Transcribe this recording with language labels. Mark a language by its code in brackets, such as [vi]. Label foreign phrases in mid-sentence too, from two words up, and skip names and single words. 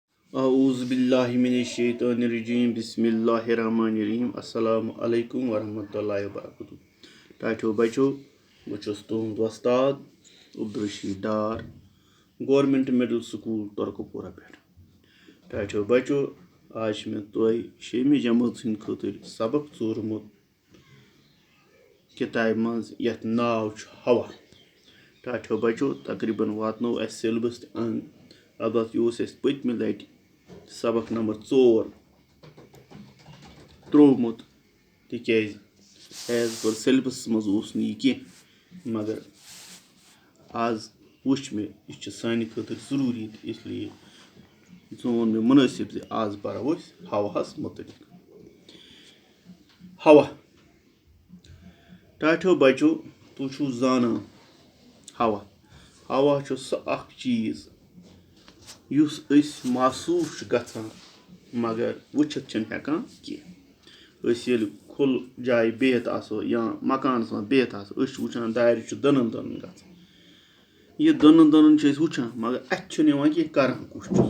[ar] أعوذ بالله من الشيطان الرجيم. بسم الله الرحمن الرحيم. السلام عليكم ورحمة الله وبركاته. [ks] ٹاٹھو بٔچو، بہٕ چھُس تُہُنٛد Ustad Abdul Rashid Dar, Government Middle School TURKPORA پٮ۪ٹھ. ٹاٹھو بٔچو, आज छ मे तोय 6वीं जमात हिंद खतर सबक चोरमुत किताब मज यथ नाव छ हवा. ٹاٹھو بٔچو, तकरीबन वातनो अस सिलेबस अंग अलबत्त यह अस पतमि लट सबक नंबर 4 त्रोमुत तिकेज एज पर सिलेबस मज यह मगर आज वुच मे यह सानि खतर जरूरी इसलिए जोन मे मुनासिब ज आज परो हवाहस मुतलिक. हवा टाठो बचो तु छु जाना हवा हवा छु सह अख चीज युस अस महसूस गछान मगर वुचित छन हेकान की अस येल खुल जाय बेहत आसो या मकानस मज बेहत आसो अस वुचान दायर छु दनन दनन गछान ये दनन दनन छु अस वुचान मगर अथ छु निवान की करान कुछ